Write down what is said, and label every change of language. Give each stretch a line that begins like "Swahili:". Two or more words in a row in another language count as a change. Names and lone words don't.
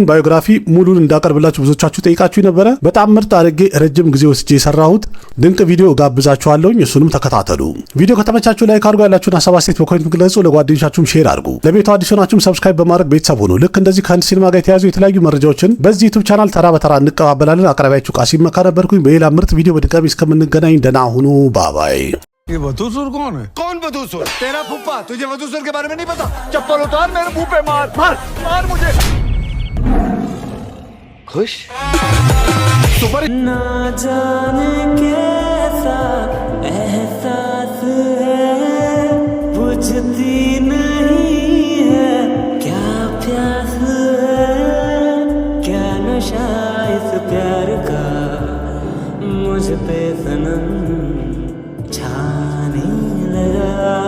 Amharic: ባዮግራፊ ሙሉን እንዳቀርብላችሁ ብዙዎቻችሁ ጠይቃችሁ ነበረ። በጣም ምርጥ አድርጌ ረጅም ጊዜ ወስጄ የሰራሁት ድንቅ ቪዲዮ ጋብዛችኋለሁኝ። እሱንም ተከታተሉ። ቪዲዮ ከተመቻችሁ ላይክ አድርጉ። ያላችሁን ሀሳብ አስተያየት በኮሜንት ግለጹ። ለጓደኞቻችሁም ሼር አድርጉ። ለቤቱ አዲስ ሆናችሁም ሰብስክራይብ በማድረግ ቤተሰብ ሆኑ። ልክ እንደዚህ ከህንድ ሲኒማ ጋር የተያዙ የተለያዩ መረጃዎችን በዚህ ዩቲዩብ ቻናል ተራ በተራ እንቀባበላለን። አቅራቢያችሁ ቃሲም መካ ነበርኩኝ። በሌላ ምርጥ ቪዲዮ በድጋሚ እስከምንገናኝ ደህና ሁኑ። ባባይ።
Hindi: ये वधूसुर कौन है? कौन वधूसुर? तेरा फुफ्फा। तुझे वधूसुर के बारे में नहीं पता? चप्पल उतार, मेरे मुंह पे मार मार मार मुझे। खुश सुपर ना जाने कैसा एहसास है, बुझती नहीं है क्या प्यास है, क्या नशा इस प्यार का मुझ पे सनम छाने लगा।